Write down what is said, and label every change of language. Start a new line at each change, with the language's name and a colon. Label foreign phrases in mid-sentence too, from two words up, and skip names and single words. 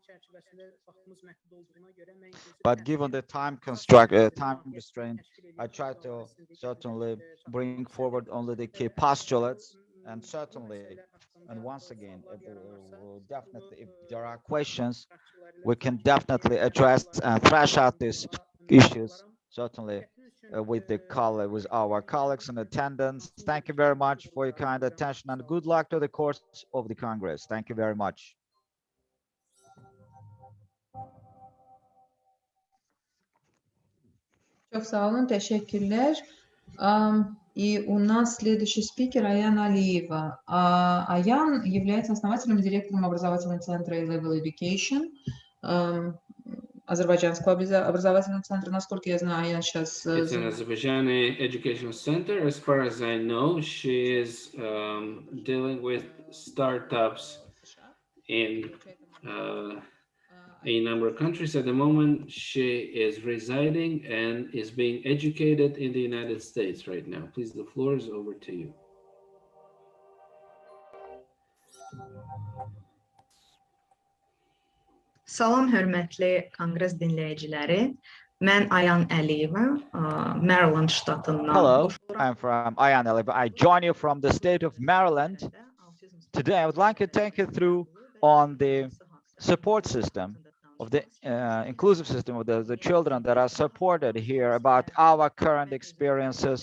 English: But given the time restraint, I try to certainly bring forward only the key postulates, and certainly, and once again, definitely, if there are questions, we can definitely address and thrash out these issues, certainly with our colleagues in attendance. Thank you very much for your kind attention and good luck to the course of the Congress. Thank you very much.
Turkish: Çok sağ olun, teşekkürler.
Russian: И у нас следующий спикер Аян Алиева. Аян является основателем и директором образовательного центра A-Level Education, азербайджанского образовательного центра. Насколько я знаю, Аян сейчас...
English: It's an Azerbaijani educational center. As far as I know, she is dealing with startups in a number of countries. At the moment, she is residing and is being educated in the United States right now. Please, the floor is over to you.
Azerbaijani: Salam hörmətli konqres dinləyiciləri. Mən Ayan Əliyeva, Maryland ştatından.
English: Hello, I'm from Ayan Aliyeva. I join you from the state of Maryland. Today, I would like to take you through on the support system of the inclusive system of the children that are supported here, about our current experiences.